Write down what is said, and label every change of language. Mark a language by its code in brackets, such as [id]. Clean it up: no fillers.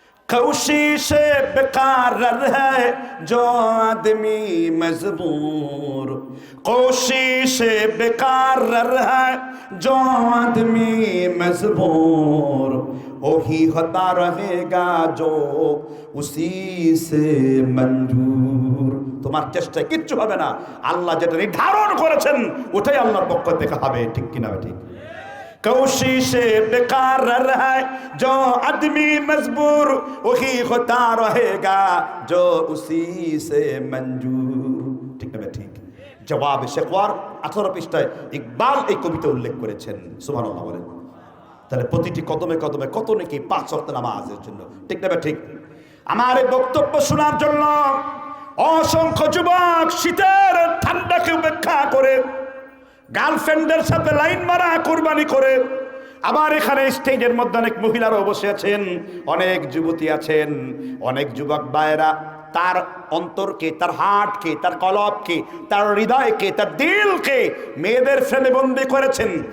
[hi] कोशिश बेकार है जो आदमी मजबूर, कोशिश बेकार है जो आदमी मजबूर, वही होता रहेगा जो उसी से मंजूर। [bn] তোমার চেষ্টায় কিচ্ছু হবে না, আল্লাহ যেটা নির্ধারণ করেছেন ওটাই আল্লাহর পক্ষ থেকে হবে। ঠিক কিনা ঠিক? [hi] कोशिश बेकार है जो आदमी मजबूर, वही होता रहेगा जो उसी से मंजूर। [bn] ঠিক না ঠিক? জবাব শেখওয়ার 18 পৃষ্ঠায় ইকবাল এই কবিতা উল্লেখ করেছেন। সুবহানাল্লাহ বলেন। তাহলে প্রতিটি কদমে কদমে কত নাকি 5 ওয়াক্ত নামাজের জন্য। ঠিক না ঠিক? আমার এই বক্তব্য শোনার জন্য অসংখ্য যুবক শীতের ঠান্ডাকে উপেক্ষা করে গার্লফ্রেন্ডের সাথে লাইন মারা কুরবানি করে, আবার এখানে স্টেজের মধ্যে অনেক মহিলারাও বসে আছেন, অনেক যুবতী আছেন, অনেক যুবক ভাইয়েরা তার অন্তরকে, তার হার্টকে, তার কলবকে, তার হৃদয়কে, তার দিলকে মেয়েদের ফ্রেমে বন্দি করেছেন।